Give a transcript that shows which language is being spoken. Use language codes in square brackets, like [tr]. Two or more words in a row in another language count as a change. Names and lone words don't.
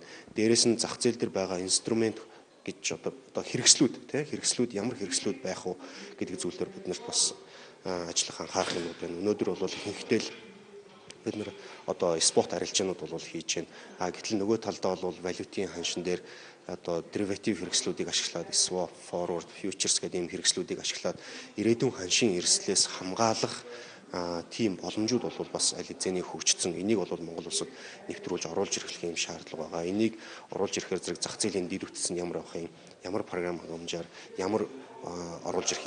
[mn] Дээрээс нь зах зээл дээр байгаа инструмент гэж одоо хэрэгслүүд ямар хэрэгслүүд байх вэ гэдэг зүйлээр бид нарт бас ажиллах анхаарах юм байна. Өнөөдөр бол ихэнхдээ л бид нар одоо спот арилжаанууд бол хийж байна. Гэтэл нөгөө талдаа бол валютын ханшин дээр одоо дериватив хэрэгслүүдийг ашиглаад [en] swap, forward, futures [mn] гэдэг ийм хэрэгслүүдийг ашиглаад ирээдүйн ханшийн эрсдлээс хамгаалах тийм боломжууд бол бас аль хэзээний хөгжсөн. Энийг бол Монгол улсад нэвтрүүлж оруулж ирэх юм шаардлага байгаа. Энийг оруулж ирэхээр зэрэг зах зээлийн дэд үтс нь ямар авах юм, ямар програм хангамжаар ямар оруулж ирэх юм.